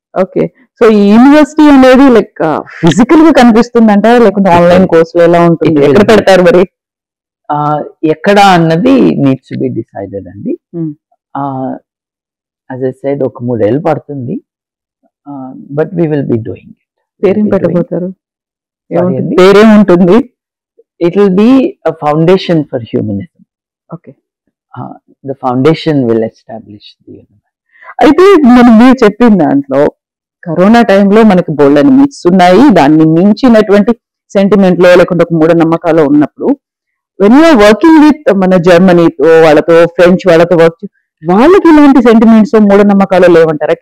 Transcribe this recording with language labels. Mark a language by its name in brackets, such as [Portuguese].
[Telugu] Okay, so ఈ university అనేది like physical గా కనిపిస్తుందంట, లేకుంటే ఆన్లైన్ కోర్సులు ఎలా ఉంటుంది, ఎక్కడ పెడతారు మరి? ఎక్కడ అన్నది [English] Needs to be decided అండి. As I said, [Telugu] ఒక 3 ఏళ్ళు పడుతుంది, [English] But we will be doing it. [Telugu] పేరేం పెట్టబోతారు? పేరేం ఉంటుంది? [English] It will be a foundation for humanism. Okay. The foundation will establish the universe. [Telugu] అయితే మీరు చెప్పిన దాంట్లో కరోనా టైంలో మనకి బోల్డని మిత్స్ ఉన్నాయి, దాన్ని మించినటువంటి సెంటిమెంట్లో లేకుంటే ఒక మూఢనమ్మకాలు ఉన్నప్పుడు, [English] when you're working with [Telugu] మన జర్మనీతో వాళ్ళతో, ఫ్రెంచ్ వాళ్ళతో వర్క్, వాళ్ళకి ఇలాంటి సెంటిమెంట్స్, మూఢనమ్మకాలు లేవంటారా?